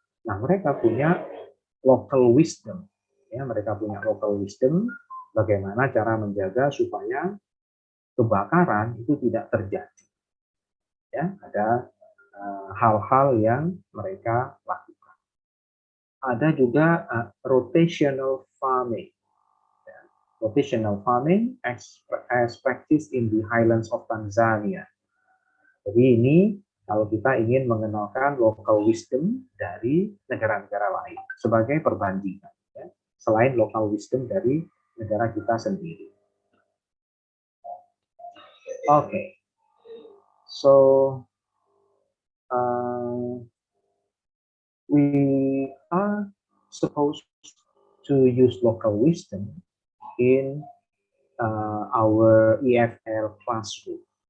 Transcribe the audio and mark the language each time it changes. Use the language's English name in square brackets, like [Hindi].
[Indonesian] Nah, mereka punya local wisdom. Ya, mereka punya local wisdom bagaimana cara menjaga supaya kebakaran itu tidak terjadi. Ya, ada hal-hal yang mereka lakukan. Ada juga rotational farming. [English] Ya, rotational farming as practiced in the highlands of Tanzania. [Indonesian] Jadi ini kalau kita ingin mengenalkan local wisdom dari negara-negara lain sebagai perbandingan, ya, selain local wisdom dari negara kita sendiri. [English] Okay, so we are supposed to use local wisdom in our EFL classroom.